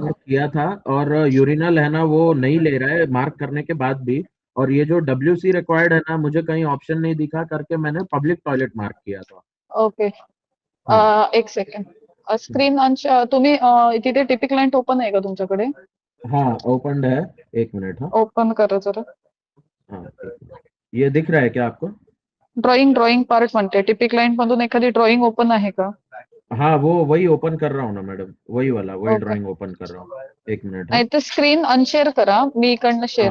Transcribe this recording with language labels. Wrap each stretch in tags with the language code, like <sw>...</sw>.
<hi>Mark किया था, और यूरिनल है ना वो नहीं ले रहा है मार्क करने के बाद भी। और ये जो WC रिक्वायर्ड है ना, मुझे कहीं ऑप्शन नहीं दिखा करके मैंने पब्लिक टॉयलेट मार्क किया था। ओके हाँ एक सेकंड.</hi> <mr>स्क्रीन तुम्ही तिथे टिपिक क्लायंट ओपन आहे का तुमच्याकडे?</mr> <hi>हाँ ओपन है, 1 मिनट। हाँ</hi> <mr>ओपन करा जरा.</mr> <hi>हाँ 1 मिनट। ये दिख रहा है क्या आपको?</hi> <mr>ड्रॉइंग पार्ट म्हणते टिपिक क्लायंट मधून एखादी ड्रॉइंग ओपन आहे का?</mr> <hi>हाँ वो वही ओपन कर रहा हूँ ना मैडम, वही वाला, वही ओके ड्राइंग ओपन कर रहा हूँ। 1 मिनट। हाँ</hi> <mr>नाही तर स्क्रीन अनशेअर करा मी इकडनं शेअर</mr>